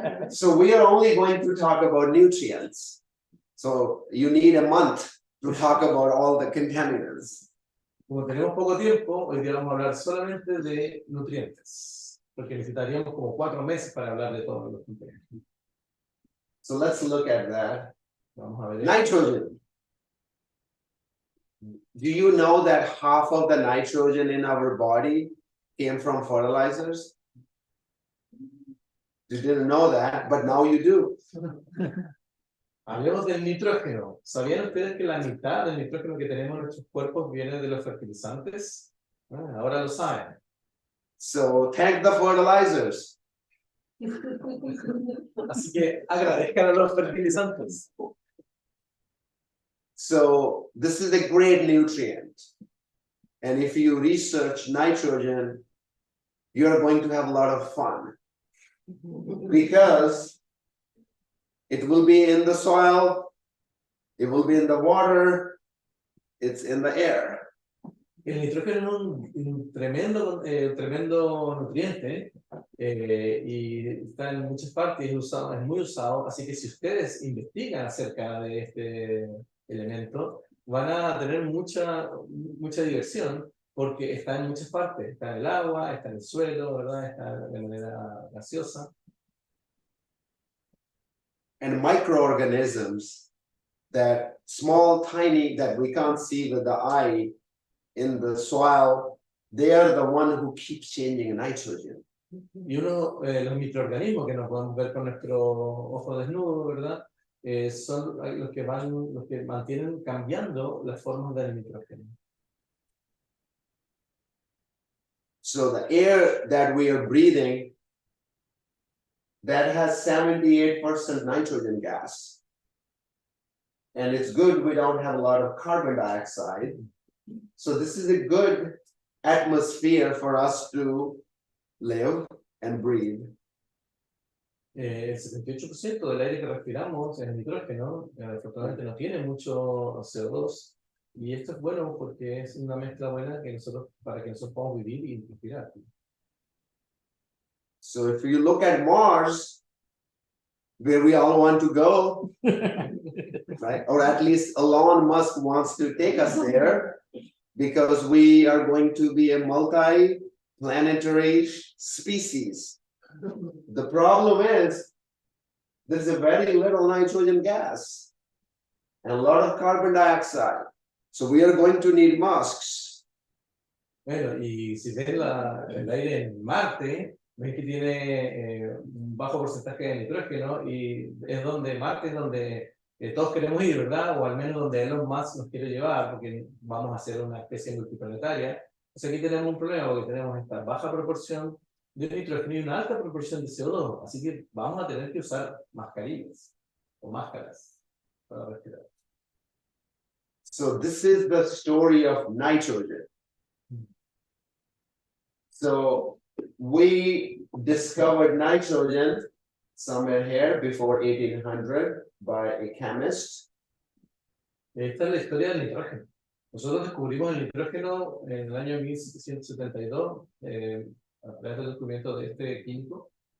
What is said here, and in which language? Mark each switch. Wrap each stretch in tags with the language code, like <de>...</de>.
<en>So we are only going to talk about nutrients. So you need a month to talk about all the contaminants.</en> <es>Como tenemos poco tiempo, hoy día vamos a hablar solamente de nutrientes, porque necesitaríamos como 4 meses para hablar de todos los nutrientes.</es> <en>So let's look at that.</en> <es>Vamos a ver.</es> <en>Nitrogen. Do you know that half of the nitrogen in our body came from fertilizers? You didn't know that, but now you do.</en> <es>Hablemos del nitrógeno. ¿Sabían ustedes que la mitad del nitrógeno que tenemos en nuestros cuerpos viene de los fertilizantes? Ahora lo saben.</es> <en>So thank the fertilizers.</en> <es>Así que agradezcan a los fertilizantes.</es> <en>So this is a great nutrient. And if you research nitrogen, you're going to have a lot of fun. because it will be in the soil, it will be in the water, it's in the air.</en> <es>El nitrógeno es un tremendo nutriente y está en muchas partes, es muy usado, así que si ustedes investigan acerca de este elemento, van a tener mucha diversión porque está en muchas partes, está en el agua, está en el suelo, ¿verdad? Está de manera gaseosa.</es> <en>And microorganisms that small, tiny, that we can't see with the eye in the soil, they are the one who keeps changing nitrogen.</en> <es>Y los microorganismos que nos podemos ver con nuestro ojo desnudo, ¿verdad? Son los que mantienen cambiando las formas del nitrógeno.</es> <en>So the air that we are breathing, that has 78% nitrogen gas. And it's good we don't have a lot of carbon dioxide. So this is a good atmosphere for us to live and breathe. El 78% del aire que respiramos es nitrógeno, afortunadamente no tiene mucho CO2, y esto es bueno porque es una mezcla buena para que nosotros podamos vivir y respirar. So if you look at Mars, where we all want to go, right? Or at least Elon Musk wants to take us there, because we are going to be a multi-planetary species. The problem is, there's a very little nitrogen gas and a lot of carbon dioxide. So we are going to need masks.</en> <es>Bueno, y si ven el aire en Marte, ven que tiene un bajo porcentaje de nitrógeno y es donde Marte es donde todos queremos ir, ¿verdad? O al menos donde Elon Musk nos quiere llevar, porque vamos a ser una especie multiplanetaria. O sea, aquí tenemos un problema porque tenemos esta baja proporción de nitrógeno y una alta proporción de CO2. Así que vamos a tener que usar mascarillas o máscaras para respirar.</es> <en>So this is the story of nitrogen. So we discovered nitrogen somewhere here before 1800 by a chemist.</en> <es>Esta es la historia del nitrógeno. Nosotros descubrimos el nitrógeno en el año 1772 a través del descubrimiento de este químico.</es>